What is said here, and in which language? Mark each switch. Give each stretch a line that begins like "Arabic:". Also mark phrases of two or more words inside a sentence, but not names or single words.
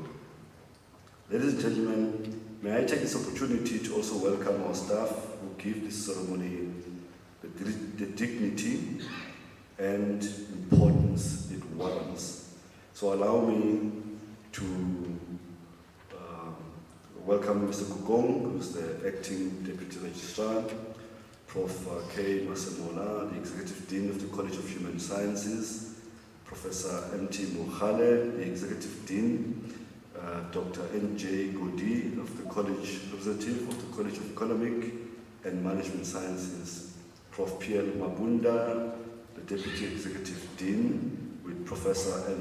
English: Ladies and gentlemen, may I take this opportunity to also welcome our staff who give this ceremony the dignity and importance it warrants. So allow me to welcome Mr. Kugong, who's the Acting Deputy Registrar, Prof. K. Masemola, the Executive Dean of the College of Human Sciences, Professor M.T. Mohale, the Executive Dean, Dr. N.J. Godi of the College, Representative of the College of Economic and Management Sciences, Prof. Pierre Mabunda, the Deputy Executive Dean, with Professor N.